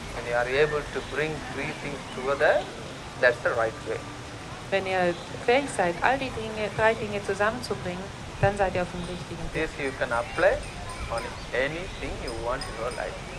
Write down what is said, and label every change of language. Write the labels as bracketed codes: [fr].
[en] When you are able to bring three things together, that's the right way. [de] Wenn ihr fähig seid, all die drei Dinge zusammenzubringen, dann seid ihr auf dem richtigen Weg. [en] This you can apply on anything you want in your life.